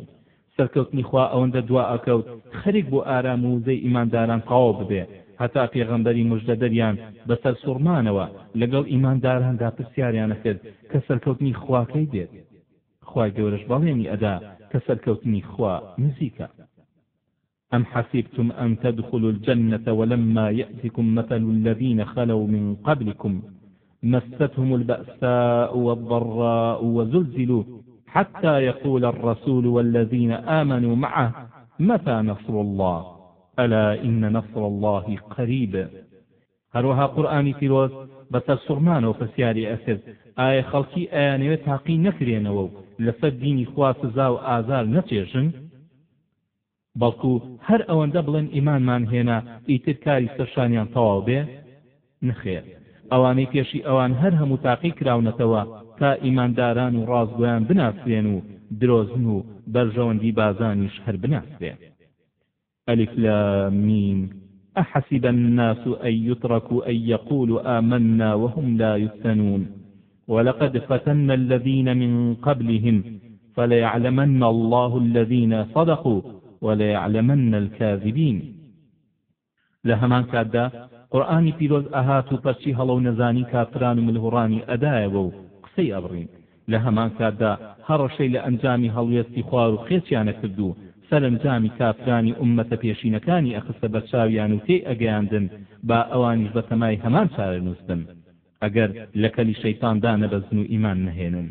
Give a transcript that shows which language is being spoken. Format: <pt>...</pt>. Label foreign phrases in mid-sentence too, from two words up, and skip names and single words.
<ckb>سەرکەوتنی خوا ئەوەندە دوا ئەکەوت خەریک بۆ ئارام و وزەی ئیمانداران تەواو ببێ، هەتا پێغەمبەری موژدەدەریان بەسەر سوڕمانەوە لەگەڵ ئیمانداراندا پرسیاریان ئەکرد کە سەرکەوتنی خواکەی دێت. خوای گەورەش بەڵێنی ئەدا کە سەرکەوتنی خوا نزیکە.</ckb> <ar>أم حسبتم أن تدخلوا الجنة ولما يأتكم مثل الذين خلوا من قبلكم مستهم البأساء والضراء وزلزلوا حتى يقول الرسول والذين آمنوا معه متى نصر الله ألا إن نصر الله قريب.</ar> <ckb>هروها قرآنی پیرۆز بەسەر سوڕمانەوە پرسیاری ئەکرد: ئایا خەڵکی ئەیانەوێت تاقی نەکرێنەوە و لەسەر دینی خوا سزا و ئازار نەچێژن؟ بەڵکو هەر ئەوەندە بڵێن ئیمانمان هێنا ئیتر کاری سەرشانیان تەواو بێ؟ نەخێر، ئەوانەی پێشی ئەوان هەر هەموو تاقی کراونەتەوە تا ئیمانداران و ڕازگۆیان بناسرێن و درۆزن و بەرژەوەندی بازانیش هەر بناسرێن.</ckb> <ar>ألف لام میم أحسب الناس أن يتركوا أن يقولوا آمنا وهم لا يفتنون ولقد فتنا الذين من قبلهم فليعلمن الله الذين صدقوا وليعلمن الكاذبين.</ar> <ckb>لهمان كادا قرآنی پیرۆز ئەهات و پەرچی هەڵە و نەزانی کافران و ملهوڕانی ئەدایەوە و قسەی ئەبڕین. لە هەمان کاتدا هەڕەشەی لە ئەنجامی هەڵوێستی خوار و خێچیانە کرد و سەرنجامی کافرانی ئومەتە پێشینەکانی ئەخستە بەرچاویان و تێی ئەگەیاندن با ئەوانیش بە تەمای هەمان چارە نووسن ئەگەر لە کەلی شەیتاندا نەبەزن و ئیمان نەهێنن.</ckb>